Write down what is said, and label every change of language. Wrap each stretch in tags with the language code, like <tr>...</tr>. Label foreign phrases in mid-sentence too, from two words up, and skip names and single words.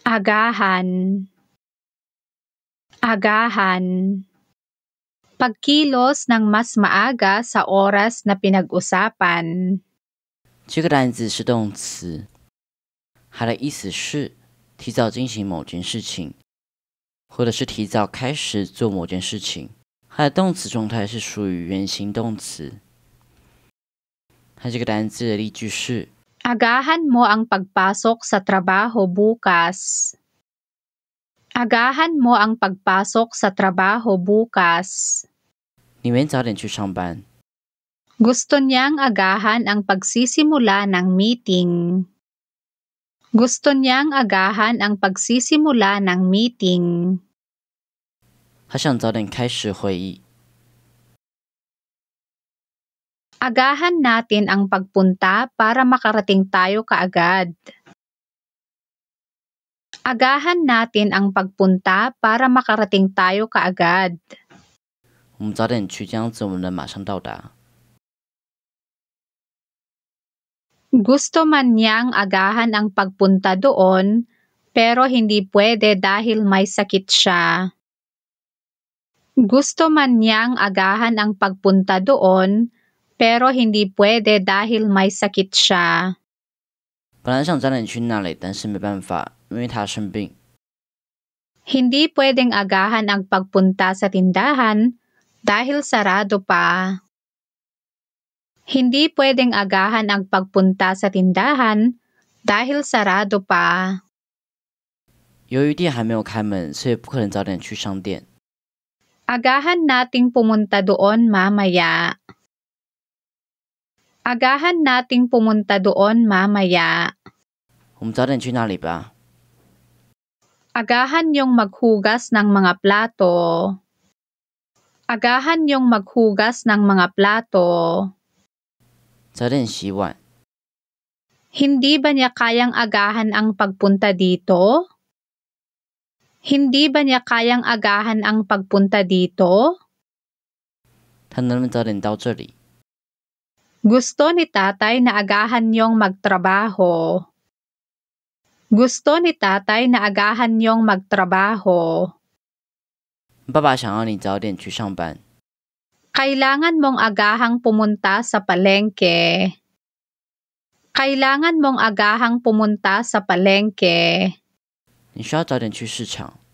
<tl>agahan, agahan. Pagkilos ng mas maaga sa oras na pinag-usapan.</tl> <zh>这个单字是动词，它的意思是提早进行某件事情，或者是提早开始做某件事情。它的动词状态是属于原形动词。它这个单字的例句是</zh> <tl>Agahan mo ang pagpasok sa trabaho bukas. Agahan mo ang pagpasok sa trabaho bukas.</tl> <zh>你们早点去上班。</zh> <tl>Gusto niyang agahan ang pagsisimula ng meeting. Gusto niyang agahan ang pagsisimula ng meeting.</tl> <zh>他想早点开始会议。</zh> <tl>Agahan natin ang pagpunta para makarating tayo kaagad. Agahan natin ang pagpunta para makarating tayo kaagad.</tl> <zh>我们早点去，这样子我们能马上到达。</zh> <tl>Gusto man niyang agahan ang pagpunta doon, pero hindi pwede dahil may sakit siya. Gusto man niyang agahan ang pagpunta doon, pero hindi pwede dahil may sakit siya.</tl> <zh>本来想早点去那里，但是没办法，因为他生病。</zh> <tl>Hindi pwedeng agahan ang pagpunta sa tindahan dahil sarado pa. Hindi pwedeng agahan ang pagpunta sa tindahan dahil sarado pa.</tl> <zh>由于店还没有开门，所以不可能早点去商店。</zh> <tl>Agahan nating pumunta doon mamaya. Agahan nating pumunta doon mamaya.</tl> <zh>我们早点去那里吧。</zh> <tl>Agahan yung maghugas ng mga plato. Agahan yung maghugas ng mga plato.</tl> <zh>早点洗碗。</zh> <tl>Hindi ba niya kayang agahan ang pagpunta dito? Hindi ba niya kayang agahan ang pagpunta dito?</tl> <zh>他能不能早点到这里？</zh> <tl>Gusto ni tatay na agahan niyong magtrabaho. Gusto ni tatay na agahan niyong magtrabaho.</tl> <zh>爸爸想要你早点去上班。</zh> <tl>Kailangan mong agahang pumunta sa palengke. Kailangan mong agahang pumunta sa palengke.</tl> <zh>你需要早点去市场。</zh>